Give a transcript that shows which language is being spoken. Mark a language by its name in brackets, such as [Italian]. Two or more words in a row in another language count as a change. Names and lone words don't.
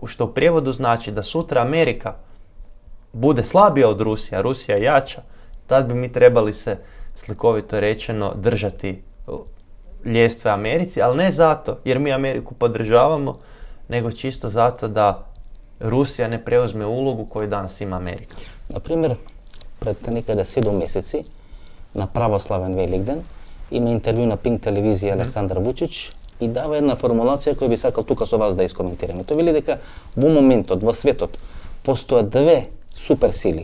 [Croatian] Što u prijevodu znači da sutra Amerika bude slabija od Rusije, a Rusija jača, tad bi mi trebali se, slikovito rečeno, držati ljestve Americi, ali ne zato jer mi Ameriku podržavamo, nego čisto zato da Rusija ne preuzme ulogu koju danas ima Amerika. [Macedonian] Например, пред некаде 7 месеци, на православен Великден, има интервју на Пинк телевизија Александар Вучич и дава една формулација која би сакал тука со вас да искоментираме. Тој вели дека во моментот во светот постојат две суперсили.